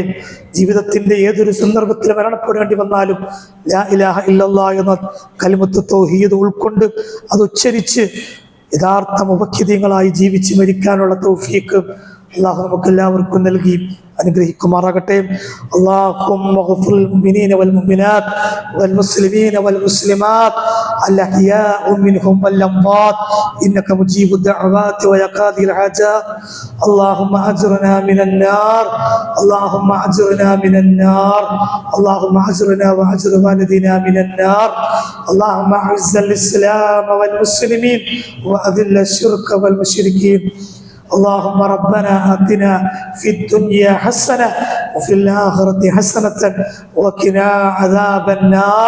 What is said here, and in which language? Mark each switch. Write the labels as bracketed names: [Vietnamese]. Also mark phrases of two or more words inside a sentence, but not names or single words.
[Malayalam] ജീവിതത്തിൻ്റെ ഏതൊരു സന്ദർഭത്തിൽ മരണപ്പെടേണ്ടി വന്നാലും [Arabic] لا إله إلا الله [Malayalam] എന്ന [Arabic] كلمة التوحيد [Malayalam] ഉൾക്കൊണ്ട് അത് ഉച്ചരിച്ച് യഥാർത്ഥ മുബക്കിദീങ്ങളായി ജീവിച്ച് മരിക്കാനുള്ള തൗഫീഖ് അല്ലാഹു നമുക്ക് എല്ലാവർക്കും നൽകി അനുഗ്രഹിക്കുമാറാകട്ടെ. [Arabic] اللهم اغفر المؤمنين والمؤمنات والمسلمين والمسلمات الأحياء منهم والأموات إنك مجيب الدعوات ويا قاضي الحاجات. اللهم اجرنا من النار، اللهم اجرنا من النار، اللهم اجرنا واجر والدينا من النار. اللهم اعز الاسلام والمسلمين واذل الشرك والمشركين. اللهم ربنا آتنا في الدنيا حسنة وفي الآخرة حسنة وقنا عذاب النار.